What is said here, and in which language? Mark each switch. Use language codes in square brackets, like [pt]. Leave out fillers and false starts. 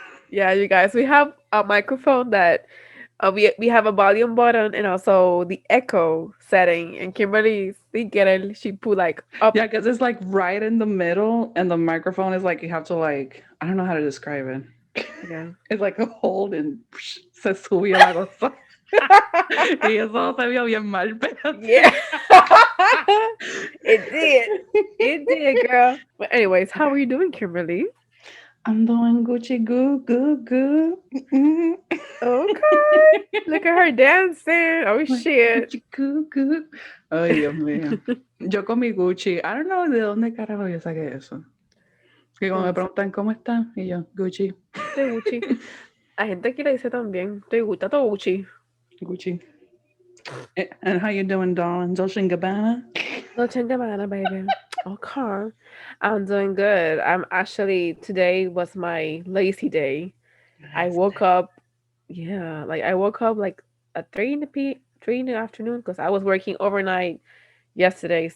[en] Yeah, you guys, we have a microphone that we have a volume button and also the echo setting. And Kimberly, she put like up. Yeah, because it's like right in the middle, and the microphone is like, you have to, like, I don't know how to describe it. Yeah. It's like a hold and [es] se subía la cosa. Y eso se vio bien mal, pero [en] Yeah. It did. It did, girl. But anyways, how are you doing, Kimberly? I'm doing Gucci goo. Mm-mm. Okay. Look at her dancing. Oh shit. [es] Gucci goo. Ay, Dios mío. Yo con mi Gucci. [en] I don't know [es] de dónde carajo yo saqué eso. Que cuando me preguntan cómo está, y yo, Gucci. Estoy Gucci. La gente aquí le dice también. Estoy gusta todo Gucci. Gucci. [en] And how you doing, darling? Dolce & Gabbana? Dolce & Gabbana, baby. Okay. I'm doing good. Today was my lazy day. I woke up, I woke up like at 3 in the afternoon because I was working overnight yesterday.